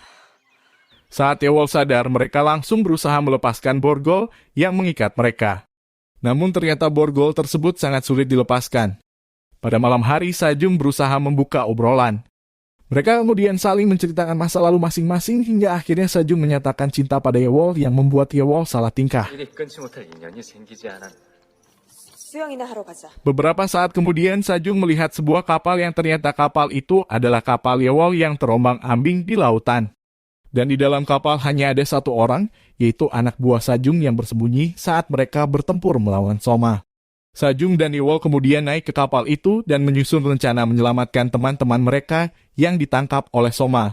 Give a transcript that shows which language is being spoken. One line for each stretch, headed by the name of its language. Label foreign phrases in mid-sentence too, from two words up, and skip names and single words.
Indonesian: Saat Yeowol sadar, mereka langsung berusaha melepaskan borgol yang mengikat mereka. Namun ternyata borgol tersebut sangat sulit dilepaskan. Pada malam hari, Sajung berusaha membuka obrolan. Mereka kemudian saling menceritakan masa lalu masing-masing hingga akhirnya Sajung menyatakan cinta pada Yewol yang membuat Yewol salah tingkah.
Korean: 일이 끊지 못할 인연이 생기지 않았. 수영이나 하러 가자.
Indonesian: Beberapa saat kemudian Sajung melihat sebuah kapal yang ternyata kapal itu adalah kapal Yewol yang terombang-ambing di lautan. Dan di dalam kapal hanya ada satu orang, yaitu anak buah Sajung yang bersembunyi saat mereka bertempur melawan Soma. Sajung dan Yewol kemudian naik ke kapal itu dan menyusun rencana menyelamatkan teman-teman mereka yang ditangkap oleh Soma.